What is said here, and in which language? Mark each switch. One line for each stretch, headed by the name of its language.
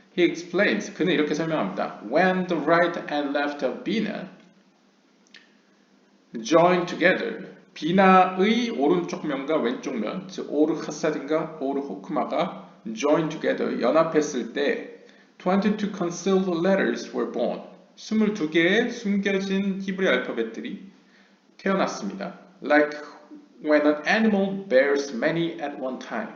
English: He explains,
Korean: 그는 이렇게 설명합니다.
English: When the right and left of Bina join together,
Korean: 비나의 오른쪽 면과 왼쪽 면, 즉 오르 하사딘과 오르 호크마가 join together, 연합했을 때
English: 22 concealed letters were born.
Korean: 22개의 숨겨진 히브리 알파벳들이 태어났습니다.
English: Like when an animal bears many at one time.